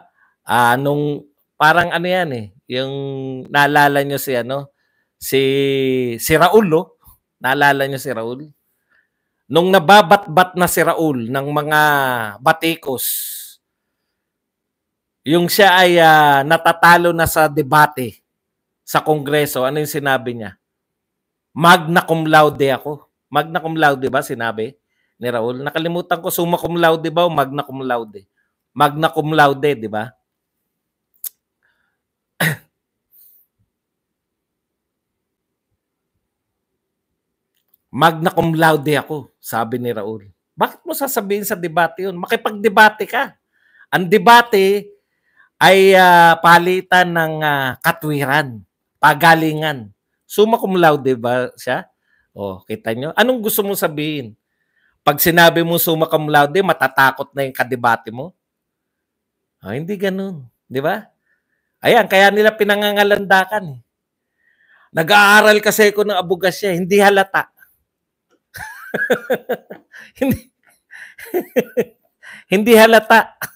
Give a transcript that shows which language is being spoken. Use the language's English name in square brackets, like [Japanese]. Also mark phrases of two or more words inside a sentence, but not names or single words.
[Filipino] Nung parang ano 'yan eh, yung naalala nyo si ano, si Raul, oh. Naalala nyo si Raul? Nung nababatbat na si Raul ng mga batikos, yung siya ay natatalo na sa debate sa Kongreso, ano yung sinabi niya? [Latin] Magna cum laude [Filipino] ako. [Latin] Magna cum laude [Filipino] ba sinabi ni Raul? Nakalimutan ko, [Latin] summa cum laude [Filipino] ba o [Latin] magna cum laude? Magna cum laude, [Filipino] di ba? [Latin] Magna cum laude [Filipino] ako, sabi ni Raul. Bakit mo sasabihin sa debate yun? Makipag-debate ka. Ang debate ay palitan ng katwiran, pagalingan. [Latin] Summa cum laude [Filipino] ba siya? Oh, kita nyo? Anong gusto mong sabihin? Pag sinabi mo [Latin] summa cum laude, [Filipino] matatakot na yung kadebate mo? Oh, hindi ganun. Di ba? Ayan, kaya nila pinangangalandakan. Eh. Nag-aaral kasi ako ng abogasya, hindi halata. hindi, hindi halata.